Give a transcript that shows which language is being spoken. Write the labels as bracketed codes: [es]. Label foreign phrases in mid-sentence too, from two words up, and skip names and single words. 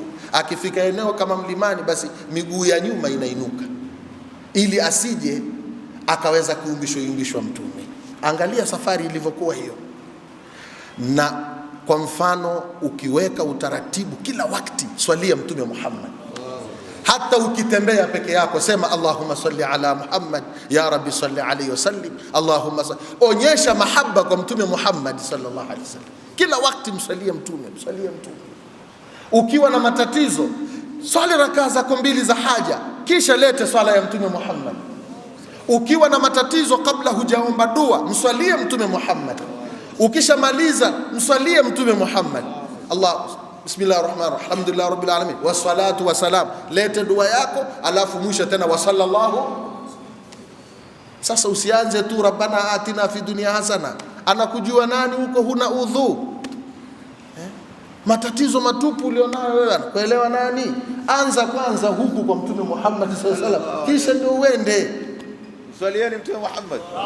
[sw] Akifika eneo kama mlimani, basi miguu ya nyuma inainuka, ili asije akaweza kuumbishwa mtume. Angalia safari ilivyokuwa hiyo. Na kwa mfano, ukiweka utaratibu kila wakati swalia mtume Muhammad, hata ukitembea peke yako sema [ar] اللهم صل على محمد يا رب صل عليه وسلم اللهم صل. [sw] Onyesha mahaba kwa mtume Muhammad [ar] صلى الله عليه وسلم, [sw] kila wakati msalie mtume. Ukiwa na matatizo, swali rakaa zako 2 za haja, kisha lete swala ya mtume Muhammad. Ukiwa na matatizo, kabla hujaomba dua, mswalie mtume Muhammad. Ukishamaliza, mswalie mtume Muhammad. [ar] بسم الله الرحمن الرحيم الحمد لله رب العالمين والصلاة والسلام. [sw] Lete dua yako, alafu mwisho tena [ar] وصلى الله. [sw] Sasa usianze tu [ar] ربنا آتنا في الدنيا حسنة. [sw] Anakujua nani huko? Huna udhu, matatizo matupu ulionayo wewe, kuelewa nani? Anza kwanza huku kwa mtume Muhammad [ar] صلى الله عليه وسلم, [sw] kisha ndio uende swalieni mtume Muhammad.